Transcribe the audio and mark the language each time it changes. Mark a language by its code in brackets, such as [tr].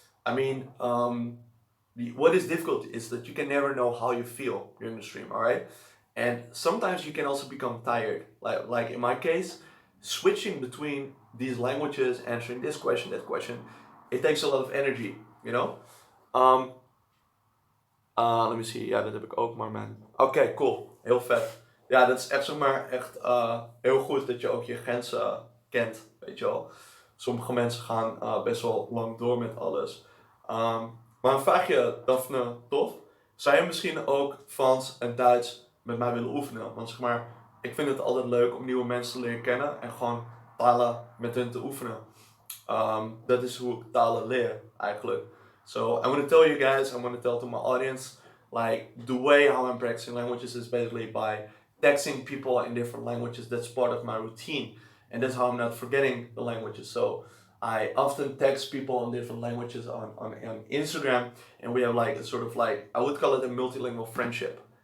[en] I mean, what is difficult is that you can never know how you feel during the stream, all right? And sometimes you can also become tired. Like in my case, switching between these languages, answering this question, that question, it takes a lot of energy, you know? Let me see. [nl] Ja, dat heb ik ook, maar man. Oké, cool. Heel vet. Ja, dat is echt zomaar echt heel goed dat je ook je grenzen kent, weet je wel. Sommige mensen gaan best wel lang door met alles. Maar een vraagje, Daphne, tof. Zou je misschien ook Frans en Duits met mij willen oefenen? Want zeg maar, ik vind het altijd leuk om nieuwe mensen te leren kennen en gewoon talen met hun te oefenen. Dat is hoe ik talen leer, eigenlijk. [en] So I want to tell you guys, I want to tell to my audience, like the way how I'm practicing languages is basically by texting people in different languages. That's part of my routine, and that's how I'm not forgetting the languages. So I often text people in different languages on Instagram, and we have like a sort of like, I would call it a multilingual friendship.